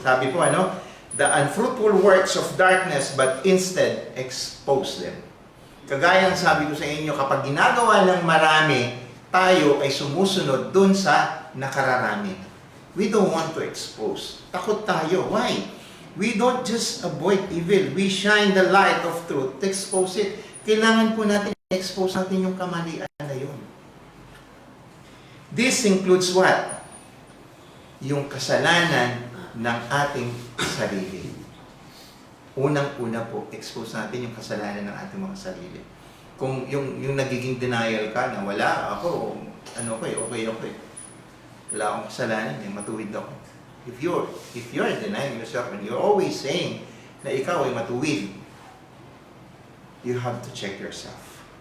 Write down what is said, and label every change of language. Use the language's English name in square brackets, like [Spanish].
[English] Sabi po, the unfruitful works of darkness, but instead expose them. [Filipino] Kagaya ng sabi ko sa inyo, kapag ginagawa ng marami, tayo ay sumusunod dun sa nakararami. [English] We don't want to expose. [Filipino] Takot tayo. [English] Why? We don't just avoid evil. We shine the light of truth to expose it. [Filipino] Kailangan po natin expose natin yung kamalian na yun. [English] This includes what? [Filipino] Yung kasalanan ng ating sarili. Unang-una po, expose natin yung kasalanan ng ating mga sarili. Kung yung nagiging denial ka na wala ako, ano ko okay. Wala akong kasalanan, matuwid ako. [English] If you're denying yourself and you're always saying [Filipino] na ikaw ay matuwid, [English] you have to check yourself.